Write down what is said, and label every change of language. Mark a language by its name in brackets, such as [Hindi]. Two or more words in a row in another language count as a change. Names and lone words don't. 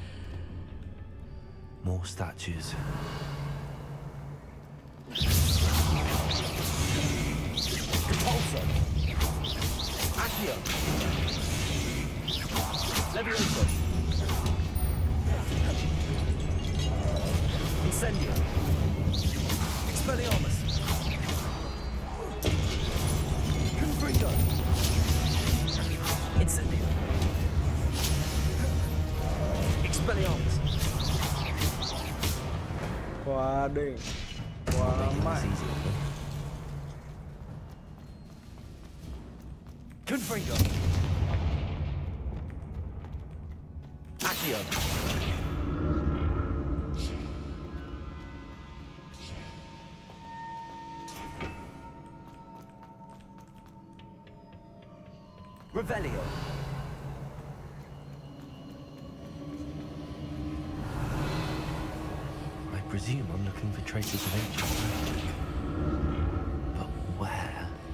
[English] More statues. Repulsor. Accio. Levioso. Incendio. Expelliarmus. Confringo. Incendio. Expelliarmus. [Vietnamese] Quá đỉnh. Quá mạnh. [English] Confringo. Accio. Revelio. I presume I'm looking for traces of ancient magic. But where?